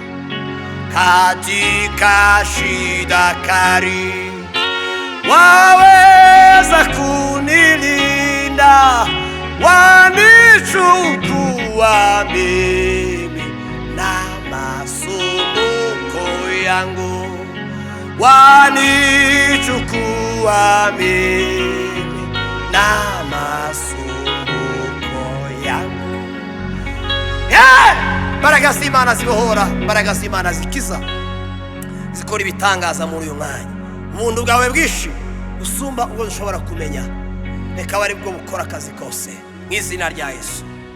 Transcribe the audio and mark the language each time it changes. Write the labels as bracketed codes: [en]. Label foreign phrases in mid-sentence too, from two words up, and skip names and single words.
[sw] Katika shida kali waweza kunilinda, wanichukua mimi na masumbuko yangu. Wanichukua mimi na masumbuko yangu. [rw] Imbaraga z'Imana zibohora, imbaraga z'Imana zikiza, zikora ibitangaza muri uyu mwanya. Ubuntu bwawe bwinshi usumba ubwo dushobora kumenya, reka bari bwo bukora akazi kose, mu izina rya Yesu.